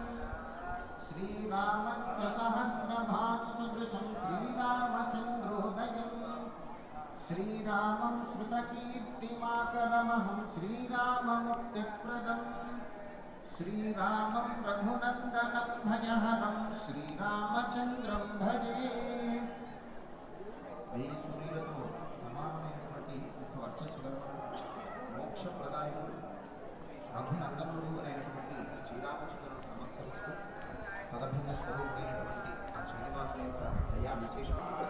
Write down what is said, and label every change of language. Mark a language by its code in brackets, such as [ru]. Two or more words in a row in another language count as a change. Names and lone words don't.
[sa] श्रीरामञ्च सहस्रभानुसदृशं श्रीरामचन्द्रोदयं श्रीरामं श्रुतकीर्तिमाकरमहं श्रीराममुक्तिप्रदं श्रीरामं रघुनन्दनं भजहरं श्रीरामचन्द्रं भजे। [te] మోక్షప్రదాయుడు రఘునందనుడు అయినటువంటి శ్రీరామచంద్రుడు నమస్కరిస్తూ పదభిన్న స్వరూపుడైనటువంటి ఆ శ్రీనివాసుని యొక్క దయా విశేషం